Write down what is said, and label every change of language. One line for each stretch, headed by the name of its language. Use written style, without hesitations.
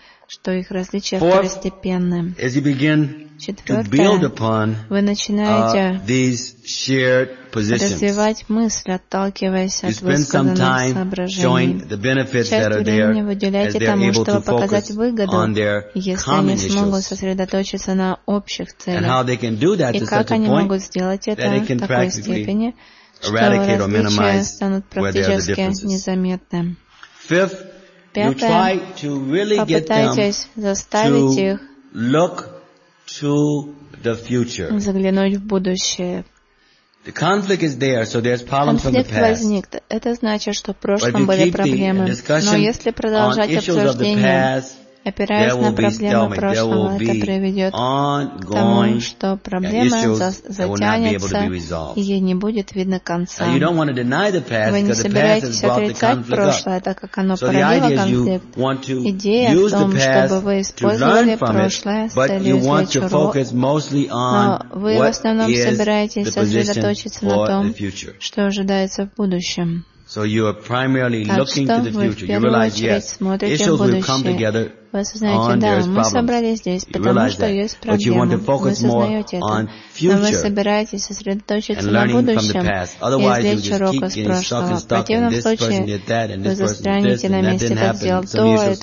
Russian: Что их различия второстепенны.
English: As you begin to build upon these shared positions, you spend some time showing the benefits that are there as they're able to focus on their common issues, and how they can do that to such a point that they can practically eradicate or minimize where there are the differences. Fifth, you try to really get them to look to the future. The conflict is there, so there's problems from the past.
Russian: Это значит, что в прошлом были проблемы. Но если продолжать обсуждение, опираясь на проблемы прошлого, это приведет к тому, что проблема затянется, и ей не будет видно конца. Вы не собираетесь отрицать прошлое, так как оно породило конфликт. Идея в том, чтобы вы использовали прошлое с целью извлечь урок, но вы в основном собираетесь сосредоточиться на том, что ожидается в будущем.
English: So you are primarily looking to the future. You realize, yes, issues will come together on, there's problems. You realize that. But you want to focus more on future and learning from the past. Otherwise, you just keep getting stuck and stuck in this person did that and this person did this and that didn't happen. Some issues.